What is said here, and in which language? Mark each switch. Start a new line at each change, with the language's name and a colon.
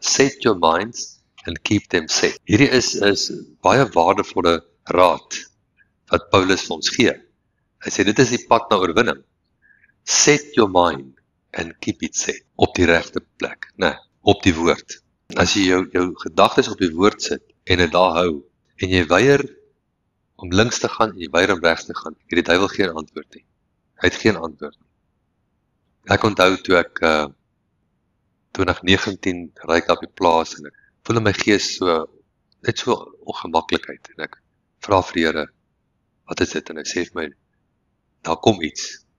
English: Set your minds and keep them set.
Afrikaans: Hierdie is baie waardevolle raad wat Paulus vir ons gee. Hy sê dit is die pad na oorwinning.
English: Set your mind and keep it set.
Afrikaans: Op die regte plek, né? Op die woord. As jy jou gedagtes op die woord sit en dit daar hou en jy weier om links te gaan en jy weier om regs te gaan, het die duiwel geen antwoord nie. Hy het geen antwoord nie. Ek onthou toe ek 2019 ry ek op die plaas en ek voel in my gees net so ongemaklikheid en ek vra vir die Here, wat is dit? En hy sê vir my, daar kom iets.